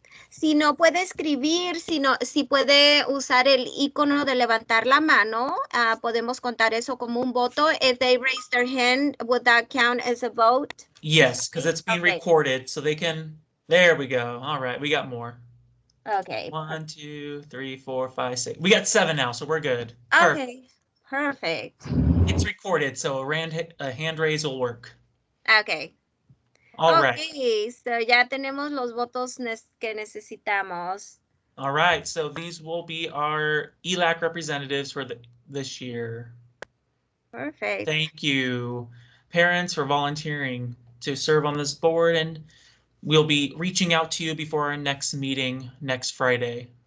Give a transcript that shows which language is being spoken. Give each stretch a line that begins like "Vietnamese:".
Spanish: Si no puede escribir, si puede usar el icono de levantar la mano, podemos contar eso como un voto.
English: If they raise their hand, would that count as a vote? Yes, because it's being recorded, so they can. There we go. All right, we got more. Okay. 1, 2, 3, 4, 5, 6. We got 7 now, so we're good. Okay, perfect. It's recorded, so a hand raise will work. Okay. All right. Okay, so
Spanish: ya tenemos los votos que necesitamos.
English: All right, so these will be our ELAC representatives for this year. Perfect. Thank you, parents, for volunteering to serve on this board, and we'll be reaching out to you before our next meeting next Friday.